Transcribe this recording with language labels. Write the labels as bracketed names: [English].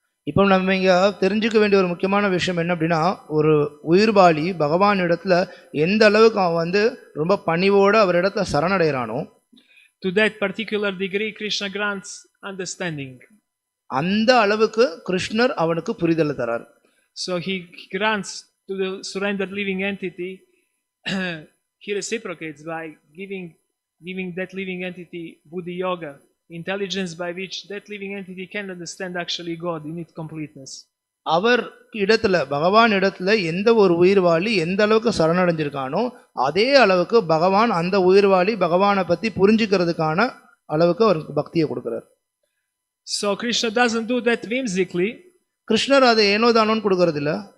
[Tamil] இப்போ நம்ம இங்க தெரிஞ்சுக்க வேண்டிய ஒரு முக்கியமான விஷயம் என்ன அப்படின்னா, ஒரு உயிர்வாளி பகவான் இடத்துல எந்த அளவுக்கு அவன் வந்து ரொம்ப பணிவோடு அவர் இடத்துல சரணடைகிறானோ, [English] to that particular degree Krishna grants understanding. [Tamil] அந்த அளவுக்கு கிருஷ்ணர் அவனுக்கு புரிதலை தரார். [English] So he grants to the surrendered living entity, he reciprocates by giving that living entity buddhi yoga, intelligence by which that living entity can understand actually God in its completeness. [Tamil] அவர் இடத்துல பகவான் இடத்துல எந்த ஒரு உயிர்வாளி எந்த அளவுக்கு சரணடைஞ்சிருக்கானோ அதே அளவுக்கு பகவான் அந்த உயிர்வாளி பகவானை பத்தி புரிஞ்சுக்கிறதுக்கான அளவுக்கு அவருக்கு பக்தியை கொடுக்கிறார். [English] So Krishna doesn't do that whimsically. [Tamil] கிருஷ்ணர் அதை ஏனோ தானோன்னு கொடுக்கறது இல்ல.